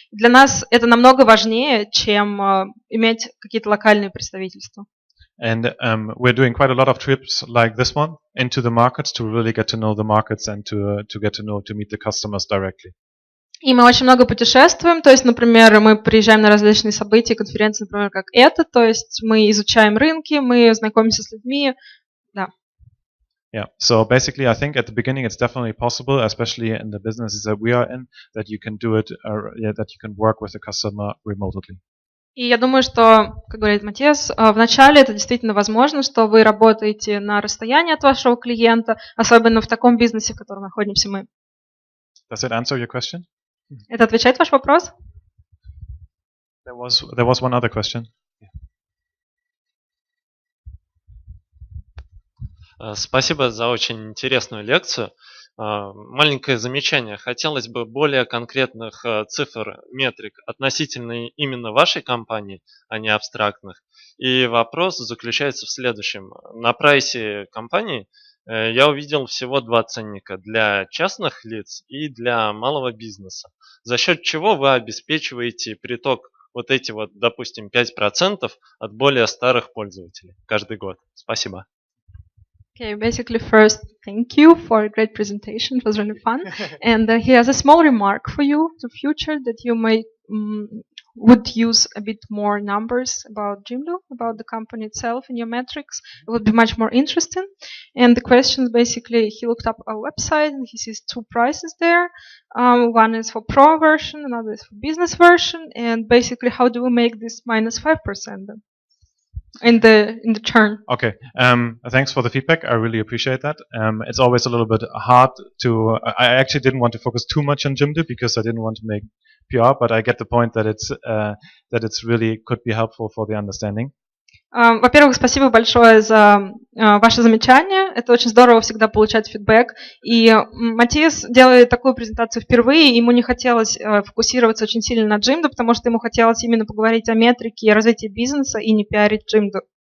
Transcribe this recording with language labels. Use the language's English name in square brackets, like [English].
[Russian] И для нас это намного важнее, чем иметь какие-то локальные представительства. [English] And we're doing quite a lot of trips like this one into the markets to really get to know the markets and to meet the customers directly. [Russian] И мы очень много путешествуем, то есть, например, мы приезжаем на различные события, конференции, например, как это, то есть мы изучаем рынки, мы знакомимся с людьми, да. [English] Yeah, so basically I think at the beginning it's definitely possible, especially in the businesses that we are in, that you can do it, that you can work with the customer remotely. [Russian] И я думаю, что, как говорит Матиас, вначале это действительно возможно, что вы работаете на расстоянии от вашего клиента, особенно в таком бизнесе, в котором находимся мы. [English] Does it answer your question? [Russian] Это отвечает ваш вопрос? [English] There was one other question. [Russian] Спасибо за очень интересную лекцию. Маленькое замечание. Хотелось бы более конкретных цифр, метрик относительно именно вашей компании, а не абстрактных. И вопрос заключается в следующем. На прайсе компании я увидел всего 2 ценника для частных лиц и для малого бизнеса. За счет чего вы обеспечиваете приток вот эти вот, допустим, 5% от более старых пользователей каждый год? Спасибо. [English] Okay, basically first, thank you for a great presentation. It was really fun. And he has a small remark for you, the future, that you may would use a bit more numbers about Jimdo, about the company itself in your metrics. It would be much more interesting. And the question is basically, he looked up our website and he sees 2 prices there. One is for pro version, another is for business version. And basically, how do we make this minus 5% then? in the churn. Okay. Thanks for the feedback. I really appreciate that. It's always a little bit hard to. I actually didn't want to focus too much on Jimdo because I didn't want to make PR, but I get the point that it's really could be helpful for the understanding. [Russian] Во-первых, спасибо большое за ваше замечание. Это очень здорово всегда получать фидбэк. И Matthias делает такую презентацию впервые. Ему не хотелось фокусироваться очень сильно на Jimdo, потому что ему хотелось именно поговорить о метрике и развитии бизнеса и не пиарить Jimdo.